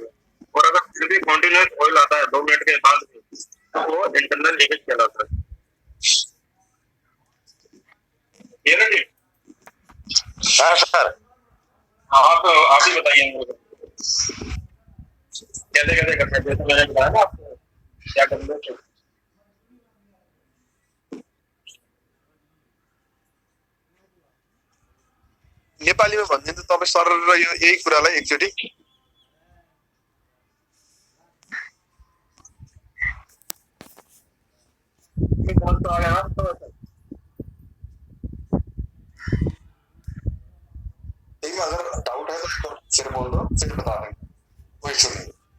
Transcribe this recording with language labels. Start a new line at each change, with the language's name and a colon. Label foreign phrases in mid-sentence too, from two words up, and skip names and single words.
Hindi: और अगर फिर भी
English: continuous oil
Hindi: आता है 2 मिनट के बाद तो वो
English: internal leakage
Hindi: कहलाता है। ये ना जी? हाँ सर। हाँ तो आप ही बताइए मुझे कैसे कैसे करना है, जैसे मैंने बताया ना आपको क्या करना है।
Nepali: नेपालीमा भनिदिनु त तपाईँ सरर र यो यही कुरालाई एकचोटि
Hindi: अगर डाउट है तो फिर बोल दो, फिर बता देंगे, कोई इशू नहीं।